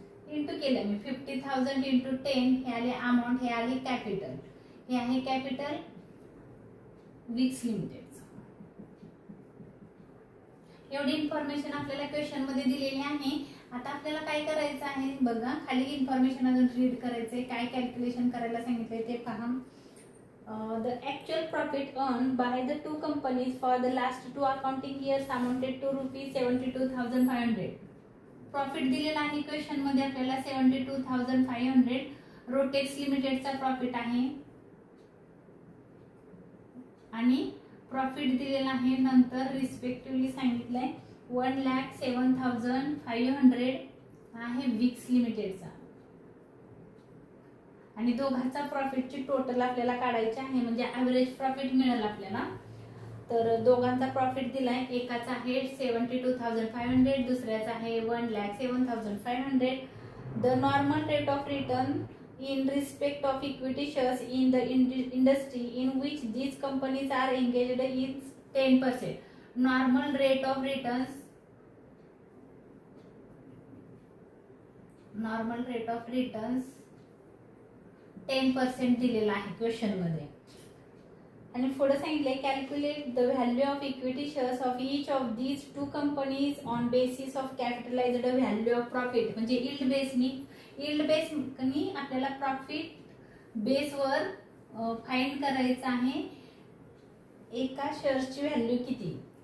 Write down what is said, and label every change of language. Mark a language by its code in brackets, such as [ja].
[mr] Into केलं मी 50000 × 10 हे आले अमाउंट, हे आले कॅपिटल, हे आहे कॅपिटल विक्स लिमिटेड। एवढी इन्फॉर्मेशन आपल्याला क्वेश्चन मध्ये दिलेली आहे। आता आपल्याला काय करायचं आहे बघा, खाली इन्फॉर्मेशन अजून रीड करायचंय, काय कॅल्क्युलेशन करायला सांगितलंय ते पहा। [en] The actual profit earned by the two companies for the last 2 accounting years amounted to rupees 72,500. [mr] Profit दिलेला आहे क्वेश्चन मध्ये आपल्याला 72,500 रोटेक्स लिमिटेडचा प्रॉफिट आहे आणि प्रॉफिट दिलेला आहे नंतर रिस्पेक्टिव्हली सांगितलंय 1,07,500 आहे विक्स लिमिटेडचा। आणि दोघांचा प्रॉफिटची टोटल आपल्याला काढायची आहे, म्हणजे ॲव्हरेज प्रॉफिट मिळेल आपल्याला. तर दोघांचा प्रॉफिट दिलाय, एकाचा आहे 72,500, दुसऱ्याचा आहे 1,07,500. [en] The normal rate of return in respect of equity shares in the industry in which these companies are engaged is 10%. Normal rate of returns, normal rate of returns 10% [mr] दिलेला आहे क्वेश्चन मध्ये. आणि पुढे सांगितले [en] Calculate the value of equity shares of each of these two companies on basis of capitalised value of profit. [mr] म्हणजे yield बेसनी आपल्याला profit बेसवर find करायचं आहे एका शेअर्सची व्हॅल्यू किती.